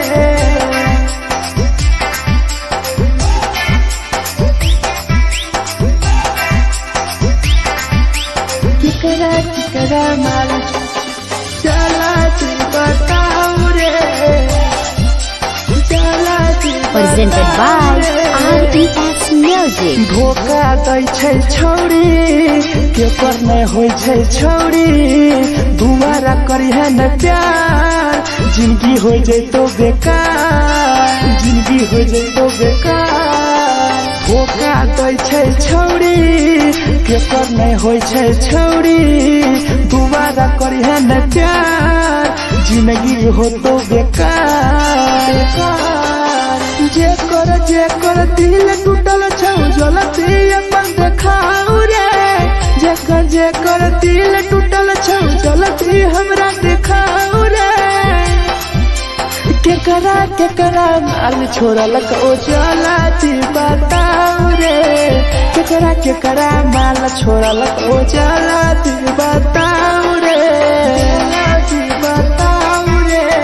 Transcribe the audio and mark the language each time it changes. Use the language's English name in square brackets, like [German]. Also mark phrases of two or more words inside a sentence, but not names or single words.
[Angika] केकरा माल जला दी बताओ रे जला दी [English] Presented by RES Music. [Angika] धोखा दै छै छौड़ी के पर नहीं होय छै छौड़ी दुबारा करिहे न प्यार जिंदगी हो जैतो बेकार जिंदगी हो जैतो बेकार धोखा दै छै छौड़ी के पर नहीं होय छै छौड़ी दुबारा करिहे न प्यार जिंदगी हो तो बेकार जेकर दिल टूटल छौ जलती अपन देखाओ रे जेकर दिल टूटल छौ जलती हमरा देखाओ रे केकरा माल छोड़ल को जलती बताओ रे केकरा माल छोड़ल को जलती बताओ रे जलती बताओ रे